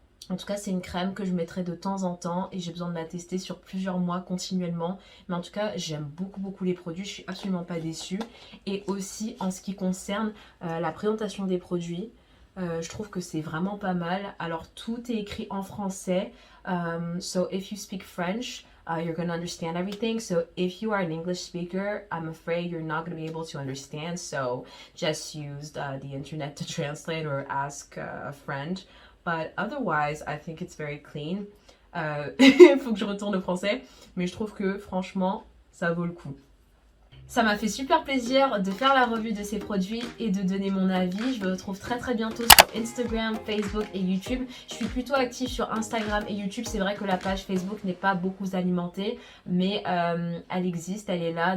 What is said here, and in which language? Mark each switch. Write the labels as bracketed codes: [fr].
[fr] En tout cas, c'est une crème que je mettrai de temps en temps et j'ai besoin de la tester sur plusieurs mois continuellement. Mais en tout cas, j'aime beaucoup les produits, je suis absolument pas déçue. Et aussi en ce qui concerne la présentation des produits, je trouve que c'est vraiment pas mal. Alors tout est écrit en français. [en] So if you speak French, you're gonna understand everything. So if you are an English speaker, I'm afraid you're not gonna be able to understand. So just use the internet to translate or ask a friend. But otherwise, I think it's very clean. [fr] Il faut que je retourne au français, mais je trouve que franchement, ça vaut le coup. Ça m'a fait super plaisir de faire la revue de ces produits et de donner mon avis. Je vous retrouve très bientôt sur Instagram, Facebook et YouTube. Je suis plutôt active sur Instagram et YouTube. C'est vrai que la page Facebook n'est pas beaucoup alimentée, mais elle existe, elle est là.